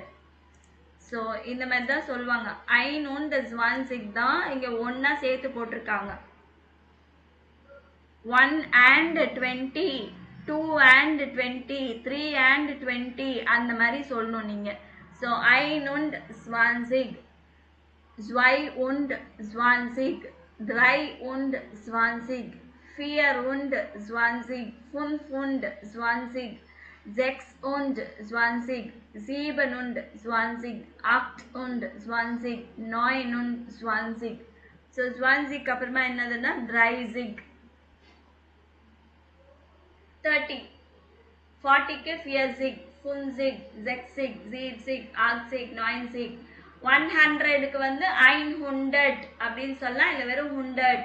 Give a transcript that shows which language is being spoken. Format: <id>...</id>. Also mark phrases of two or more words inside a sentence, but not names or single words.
<ta>ஸோ இந்த மாதிரி தான் சொல்லுவாங்க.</ta> <de>ein und zwanzig</de> <ta>தான் இங்கே ஒன்றா சேர்த்து போட்டிருக்காங்க.</ta> <en>1 and 20, 2 and 20, 3 and 20</en> <ta>அந்த மாதிரி சொல்லணும் நீங்க.</ta> <de>so ein und zwanzig, zwei und zwanzig, drei und zwanzig, vier und zwanzig, fünf und zwanzig, sechs und zwanzig, sieben und zwanzig, acht und zwanzig, neun und zwanzig. So zwanzig</de> <ta>அப்புறமா என்னதுன்னா</ta> <de>dreißig.</de> <ta>30. 40க்கு 40, 50, 60, 70, 80, 90. 100க்கு வந்து 100 அப்படின்னு சொல்லலாம், இல்லை வெறும் 100.</ta>